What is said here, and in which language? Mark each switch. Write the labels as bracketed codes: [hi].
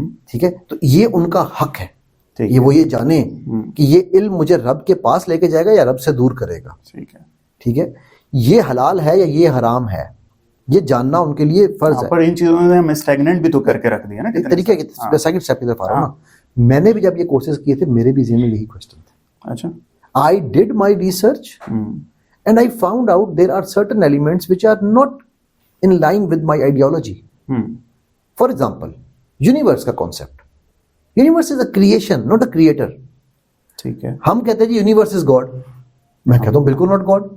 [ur] ٹھیک ہے، تو یہ ان کا حق ہے. وہ یہ جانیں کہ یہ علم مجھے رب کے پاس لے کے جائے گا یا رب سے دور کرے گا. ٹھیک ہے، یہ حلال ہے یا یہ حرام ہے، یہ جاننا ان کے لیے فرض ہے. پر ان چیزوں نے ہمیں اسٹیگننٹ بھی تو کر کے رکھ دیا نا ایک طریقے کے سیکنڈ اسٹیپ کی طرف آ رہا ہوں نا. میں نے بھی جب یہ کورسز کیے تھے میرے بھی ذہن میں یہی کوسچن تھا. اچھا، [en] I did my research and I found out there are certain elements which are not in line with my ideology. For example, universe کا concept. Universe is a creation, not a creator. [ur] ٹھیک ہے. ہم کہتے ہیں جی [en] universe is God. [ur] میں کہتا ہوں بالکل [en] not God.